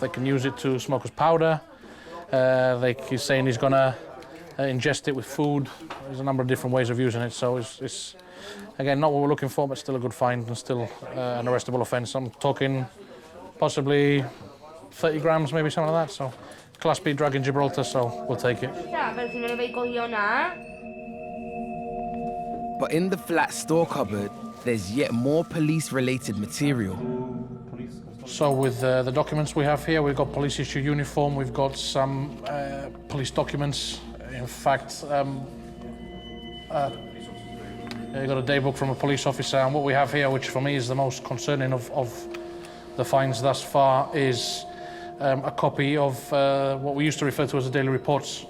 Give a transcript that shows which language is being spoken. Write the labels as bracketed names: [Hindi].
[English] They can use it to smoke as powder. He's saying he's gonna ingest it with food. There's a number of different ways of using it, so it's again not what we're looking for, but still a good find and still an arrestable offence. I'm talking possibly 30 grams, maybe something like that. So Class B drug in Gibraltar, so we'll take it. [Spanish] Pero si no le habéis cogido nada. [English] But in the flat store cupboard, there's yet more police-related material. So with the documents we have here, we've got police issue uniform, we've got some police documents. In fact, you got a daybook from a police officer, and what we have here, which for me is the most concerning of the finds thus far, is a copy of what we used to refer to as the daily reports.